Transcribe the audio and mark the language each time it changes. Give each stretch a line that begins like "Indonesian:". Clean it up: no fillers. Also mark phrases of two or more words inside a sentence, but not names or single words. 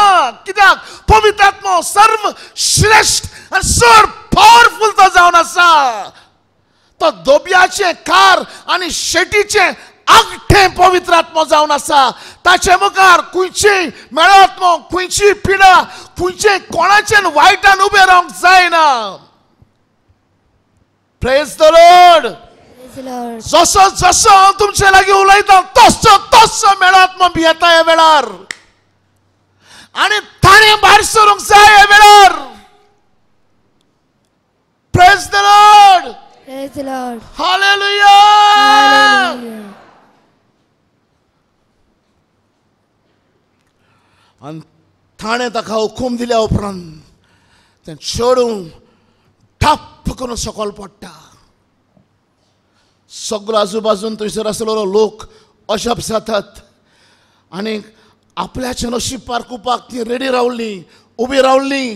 Konkani: कित्याक पवित्र आत्मो सर्व श्रेष्ठ आनी चड पावरफुल तो जावन आसा. तो दोबयाचे कार आनी शेटीचे आगठें पवित्र आत्मो जावन आसा. ताचे मुखार खंयचीय मेळो आत्मो खंयचीय पिडा खंयचेय कोणाचेर वायटान उबें रावंक जायना.
English: Praise the Lord. Praise the Lord.
Konkani: जसो जसो हांव तुमचे लागीं उलयता तसो तसो मेळो आत्मा भियेता ह्या वेळार आनी ताणें भायर सरूंक जाय ह्या वेळार.
English: Praise the Lord. Praise the Lord. हालेलुया. Hallelujah.
Konkani: आनी ताणें ताका हुकूम दिल्या उपरांत तें चेडूं ठप्प करून सकयल पडटा. सगळो आजूबाजून थंयसर आसलेलो लोक अशप जातात आनी आपल्याचें नशीब पारकुपाक ती रेडी रावल्लीं उबी रावल्लीं.